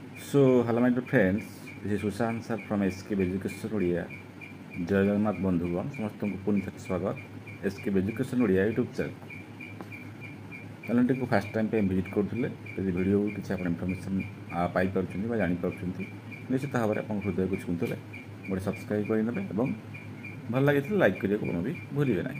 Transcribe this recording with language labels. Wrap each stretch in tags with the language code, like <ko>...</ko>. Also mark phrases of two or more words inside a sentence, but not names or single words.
<en>So, hello my dear friends, this is Sushant sir from SKB Education Odia.</en> <or>ଜୟ ଜଗନ୍ନାଥ ବନ୍ଧୁଗଣ ସମସ୍ତଙ୍କୁ ପୁଣି ଥରେ ସ୍ୱାଗତ SKB Education ଓଡ଼ିଆ</or> <en>YouTube channel first time</en> <or>ପାଇଁ ଭିଜିଟ୍ କରୁଥିଲେ ଯଦି ଭିଡ଼ିଓରୁ କିଛି ଆପଣ ଇନଫର୍ମେସନ୍ ପାଇପାରୁଛନ୍ତି ବା ଜାଣିପାରୁଛନ୍ତି ନିଶ୍ଚିତ ଭାବରେ ଆପଣଙ୍କ ହୃଦୟକୁ ଛୁଇଁଥିଲେ ଗୋଟେ ସବସ୍କ୍ରାଇବ୍ କରିନେବେ ଏବଂ ଭଲ ଲାଗିଥିଲେ ଲାଇକ୍ କରିବାକୁ ଆପଣ ବି ଭୁଲିବେ ନାହିଁ।</or>